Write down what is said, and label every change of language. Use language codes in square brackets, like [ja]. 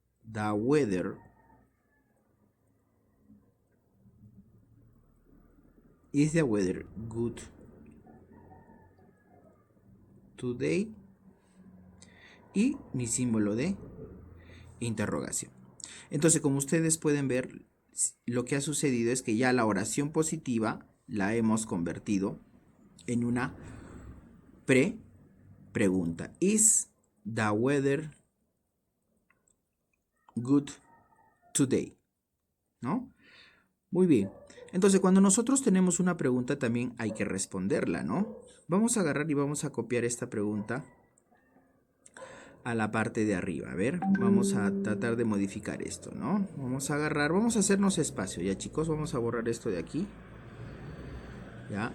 [en] The weather is the weather good today [es] y mi símbolo de interrogación. Entonces, como ustedes pueden ver, lo que ha sucedido es que ya la oración positiva la hemos convertido en una pregunta. [en] Is the weather good today? [es] ¿No? Muy bien. Entonces, cuando nosotros tenemos una pregunta, también hay que responderla, ¿no? Vamos a agarrar y vamos a copiar esta pregunta a la parte de arriba. A ver, vamos a tratar de modificar esto, ¿no? Vamos a agarrar, vamos a hacernos espacio, ya chicos, vamos a borrar esto de aquí. ¿Ya?